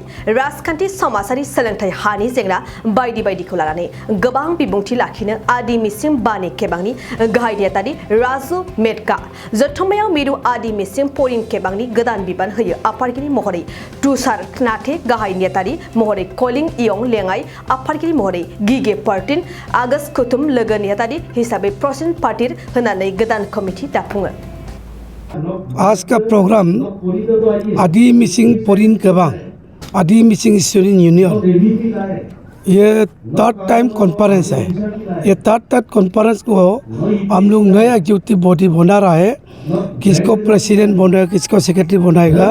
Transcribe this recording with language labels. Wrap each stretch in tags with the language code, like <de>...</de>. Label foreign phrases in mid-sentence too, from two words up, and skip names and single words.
<brx>राजखान्थि समाजारि सोलोंथाइ हानि जेंना बायदि बायदिखौ लानानै गोबां बिबुंथि लाखिनो आदि मिसिं बानि खेबांनि गाहाय नेहाथारि राजु मेटका जथुम्मायाव मिरु आदि मिसिं फरिन खेबांनि गोदान बिबान होयो आफादगिरि महरै तुषार नाथे गाहाय नेहाथारि महरै कलिं इयं लेङाइ आफादगिरि महरै गिगे पार्टिन आगस्ट कुथुम लोगो नेहाथारि हिसाबै प्रसिन पार्टिर होनानै गोदान कमिटि दाफुङो।</brx> <hi>आज का प्रोग्राम आदि मिसिंग फरिन खेबां आदि मिसिंग स्टूडेंट यूनियन ये</hi> <en>third time conference</en> <hi>है। ये</hi> <en>third conference</en> <hi>को हम लोग नया</hi> <en>executive body</en> <hi>बना रहा है। किसको प्रेसिडेंट बनाएगा, किसको सेक्रेटरी बनाएगा।</hi>